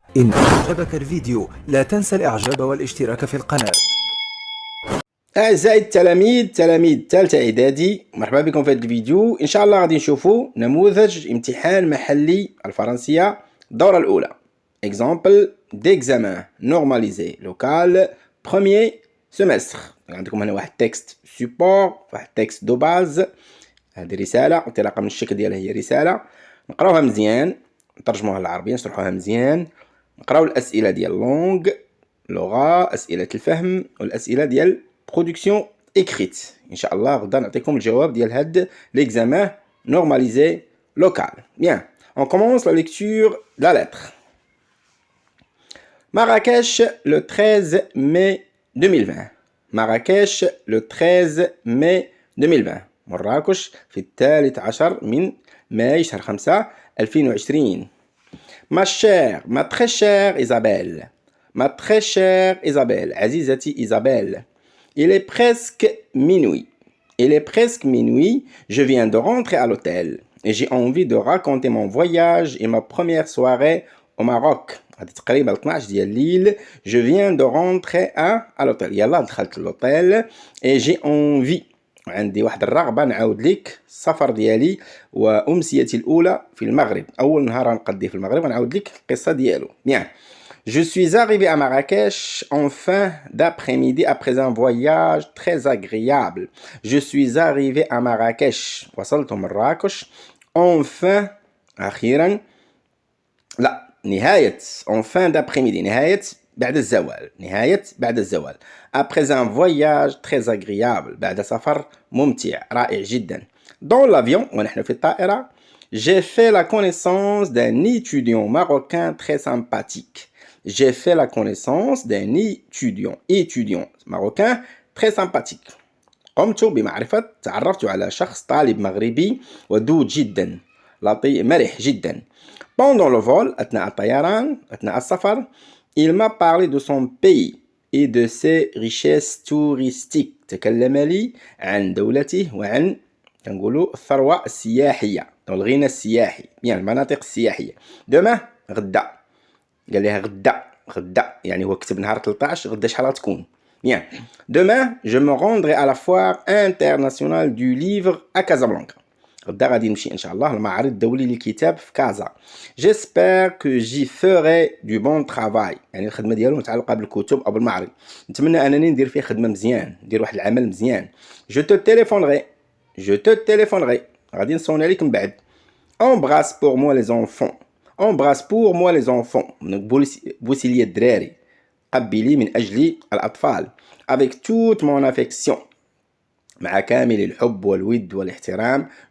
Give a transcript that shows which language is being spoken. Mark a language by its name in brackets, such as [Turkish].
[Arabic] إن أعجبك الفيديو لا تنسى الإعجاب والاشتراك في القناة. أعزائي التلاميذ تلاميذ ثالثة إعدادي، مرحبا بكم في هذا الفيديو. إن شاء الله غادي نشوفوا نموذج امتحان محلي الفرنسية الدورة الأولى. [French] Exemple d'examen normalisé local premier semestre. [Arabic] عندكم هنا واحد تكست سوبور، واحد تكست دو باز. هذه رسالة انطلاقا من الشكل ديالها هي رسالة. نقراوها مزيان، نترجموها للعربية، نشرحوها مزيان، نقراو الأسئلة ديال لونغ لغة، أسئلة الفهم والأسئلة ديال برودكسيون écrite. إن شاء الله غدا نعطيكم الجواب ديال هاد [French] l'examen normalisé local. Bien, on commence la lecture de la lettre. Marrakech le 13 mai 2020. Marrakech le 13 mai 2020. [Arabic] مراكش في 13 من ماي شهر 5 2020. [French] Ma chère, ma très chère Isabelle. Ma très chère Isabelle. [Arabic] عزيزتي Isabelle. [French] Il est presque minuit. Il est presque minuit. Je viens de rentrer à l'hôtel. Et j'ai envie de raconter mon voyage et ma première soirée au Maroc. [Arabic] هذه تقريبا 12 ديال الليل. [French] Je viens de rentrer à l'hôtel. [Arabic] يلا دخلت l'hôtel. [French] Et j'ai envie. [Arabic] عندي واحد الرغبة نعاود لك السفر ديالي وأمسيتي الأولى في المغرب. أول نهار غنقضيه في المغرب غنعاود لك القصة ديالو. [French] Bien. Je suis arrivé à Marrakech en fin d'après-midi après un voyage très agréable. Je suis arrivé à Marrakech. [Arabic] وصلت مراكش [French] en fin [Arabic] أخيرا لا نهاية [French] en fin d'après-midi [Arabic] نهاية بعد الزوال نهاية بعد الزوال [French] après un voyage très agréable [Arabic] بعد سفر ممتع رائع جدا. [French] dans l'avion [Arabic] ونحن في الطائرة [French] j'ai fait la connaissance d'un étudiant marocain très sympathique. J'ai fait la connaissance d'un étudiant marocain très sympathique. [Arabic] قمت بمعرفة تعرفت على شخص طالب مغربي ودود جدا لطيف مرح جدا. [French] Pendant le vol [Arabic] أثناء الطيران أثناء السفر [French] il m'a parlé de son pays et de ses richesses touristiques. [Arabic] تكلم لي عن دولته وعن كنقولوا الثروة السياحية أو الغنى السياحي، يعني المناطق السياحية. [French] demain [Arabic] غدا قال لها غدا يعني هو كتب نهار 13 غدا شحال غتكون. [French] Bien. Demain, je me rendrai à la foire internationale du livre à Casablanca. [Arabic] غدا غادي نمشي إن شاء الله المعرض الدولي للكتاب في كازا. [French] J'espère que j'y ferai du bon travail. [Arabic] يعني الخدمة ديالو متعلقة بالكتب أو بالمعرض. نتمنى أنني ندير فيه خدمة مزيان، ندير واحد العمل مزيان. [French] Je te téléphonerai. [Arabic] غادي نصوني عليك من بعد. [French] Embrasse pour moi les enfants. Embrasse pour moi les enfants. [Arabic] بوسي لي الدراري. قبلي من أجل الأطفال. [French] Avec toute mon affection. [Arabic] مع كامل الحب والود والاحترام.